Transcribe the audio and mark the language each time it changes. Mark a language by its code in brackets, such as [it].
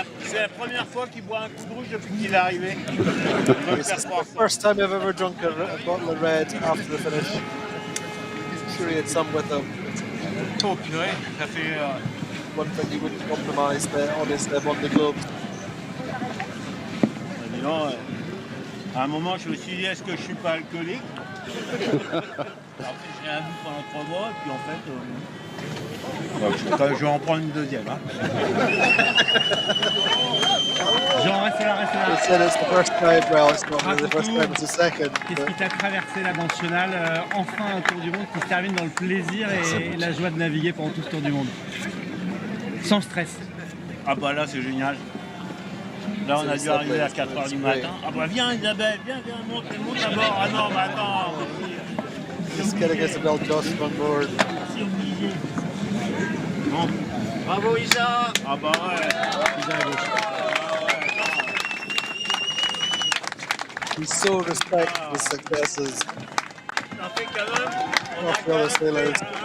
[fr] C'est la première fois qu'il boit un coup de rouge depuis qu'il est arrivé. [en] This is the first time I've ever drunk a bottle of red after the finish. I'm sure he had some with him. [fr] Oh purée, ça fait... [en] One thing he wouldn't compromise on his Vendeeglobe. [fr] Dis donc, à un moment, je me suis dit, est-ce que je suis pas alcoolique? Après, j'ai rien bu pendant 3 mois, puis en fait... je vais en prendre une deuxième. Hein. Jean, reste là. [en] He said it's the first time, well, it's not really the first time, it's the second. [fr] Qu'est-ce qui t'a traversé la nationale? Enfin un tour du monde qui se termine dans le plaisir et la joie de naviguer pendant tout ce tour du monde. Sans stress. Ah bah là, c'est génial. Là, on a dû arriver à 4h du matin. Ah bah viens Isabelle, viens, monte à bord. Ah non, mais attends. [en] Just getting Isabelle Joschke on board. [fr] Bon. Bravo Isa. Ah bah ouais. Isa à gauche. [en] He so respects the successes of the other sailors.